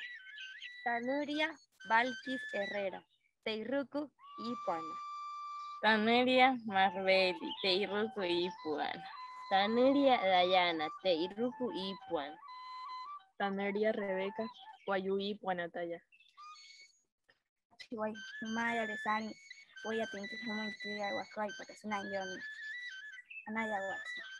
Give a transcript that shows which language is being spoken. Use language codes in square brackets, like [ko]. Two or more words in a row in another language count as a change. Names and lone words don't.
[guc] Tanuria Balkis Herrera, Teiruku Ipuana. Tanuria Marbeli, Teiruku Ipuana. Tanuria Dayana, Teiruku Ipuana. Tanuria Rebeca, Guayú Ipuana Taya. Chihuay, Maya Lesani, [es] voy a tener que tomar el aguacay para hacer una guión. [guc] Anaya Watson.